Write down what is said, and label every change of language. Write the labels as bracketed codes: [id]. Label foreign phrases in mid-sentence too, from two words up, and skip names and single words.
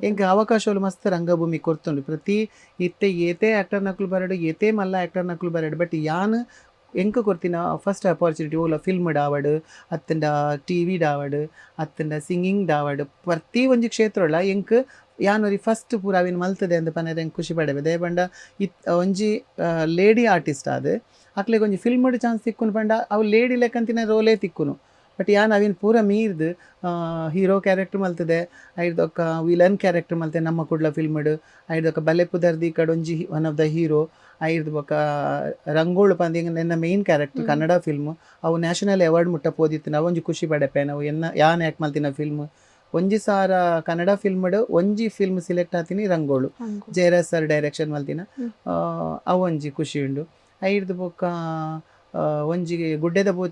[tcy] ಎಂಕ್ ಅವಕಾಶಗಳು ಮಸ್ತ್ ರಂಗಭೂಮಿ ಕೊರ್ತುಂಡು ಪ್ರತಿ ಇತ್ತೆ ಏತೆ ಆಕ್ಟರ್ ನಕುಲು ಬರಡು ಏತೆ ಮಲ್ಲ ಆಕ್ಟರ್ ನಕುಲು ಬರಡು ಬಟ್ ಯಾನ್ ಎಂಕ್ ಕೊರ್ತಿನ [en] first opportunity [tcy] ಓಲ ಫಿಲ್ಮ್ ಡಾವಡ್ ಅತ್ತಂಡ ಟಿವಿ ಡಾವಡ್ ಅತ್ತಂಡ ಸಿಂಗಿಂಗ್ ಡಾವಡ್ ಪ್ರತಿ ಒಂಜಿ ಕ್ಷೇತ್ರಲ ಎಂಕ್ ಯಾನೊರಿ ಫಸ್ಟ್ ಪೂರ ಅವಿನ ಮಲ್ತದೆ ಅಂತ ಪನ್ನರೆ ಎಂಕ್ ಖುಷಿ ಪಡೆವೆ ದೇ ಪಂಡ ಒಂಜಿ [en] lady artist [tcy] ಆದ್ ಅಕ್ಲೆಗ್ ಒಂಜಿ [en] film chance [tcy] ತಿಕ್ಕುನು ಪಂಡ ಅವು ಲೇಡಿ ಲೆಕ್ಕಂತಿನ ರೋಲೇ ತಿಕ್ಕುನು ಬಟ್ ಯಾನ್ ಅವಿನ ಪೂರ ಮೀರ್ದು [en] hero character [tcy] ಮಲ್ತದೆ ಐದೊಕ್ಕ [en] villain character [tcy] ಮಲ್ತೆ ನಮ್ಮ ಕುಡ್ಲ ಫಿಲ್ಮ್ಡ್ ಐದೊಕ್ಕ ಬಲೆಪುದರ್ದಿ ಕಡೊಂಜಿ [en] one of the hero [tcy] ಐದು ಬೊಕ ರಂಗೋಳು ಪಂದಿ ಎನ್ನ [en] main character [tcy] ಕನ್ನಡ ಫಿಲ್ಮ್ ಅವು [en] national award [tcy] ಮುಟ್ಟ ಪೋದಿತ್ತು ನಾವು ಒಂಜಿ ಖುಷಿ ಪಡೆಪೆ ನಾವು ಯಾನ್ ಯಾಕೆ ಮಲ್ತಿನ ಫಿಲ್ಮ್ ಒಂಜಿ ಸಾರ ಕನ್ನಡ ಫಿಲ್ಮ್ಡ್ ಒಂಜಿ [en] film select [tcy] ಆತೀನಿ ರಂಗೋಳು ಜಯರಾಜ್ [en] sir direction [tcy] ಮಲ್ತಿನ ಅವು ಒಂಜಿ ಖುಷಿ ಉಂಡು ಐದು ಬೊಕ್ಕ ಒಂಜಿ ಗುಡ್ಡೆದ ಭೂತ